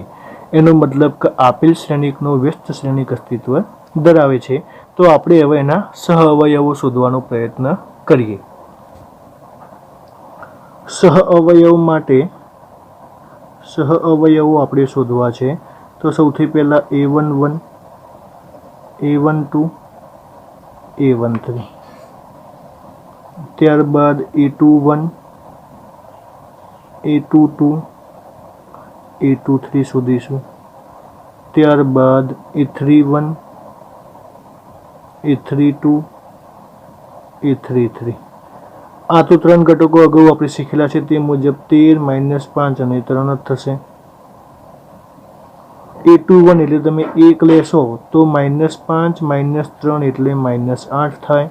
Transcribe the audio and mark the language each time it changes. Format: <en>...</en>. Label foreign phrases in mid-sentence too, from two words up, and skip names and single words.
<gu>એનો મતલબ કે આપેલ શ્રેણિકનો વ્યસ્ત શ્રેણિક અસ્તિત્વ ધરાવે છે. તો આપણે હવે એના સહઅવયવો શોધવાનો પ્રયત્ન કરીએ. સહઅવયવો આપણે શોધવા છે. તો સૌથી પહેલા a11 a12 a13, ત્યારબાદ a21 a22 a23 શોધીશું. ત્યારબાદ a31 a32 a33. આ તો 3 ઘટકો અગાઉ આપણે શીખેલા છે તે મુજબ 13 -5 અને 3 જ થશે. a21 એટલે તમે 1 લેશો તો -5 -3 એટલે -8 થાય.</gu>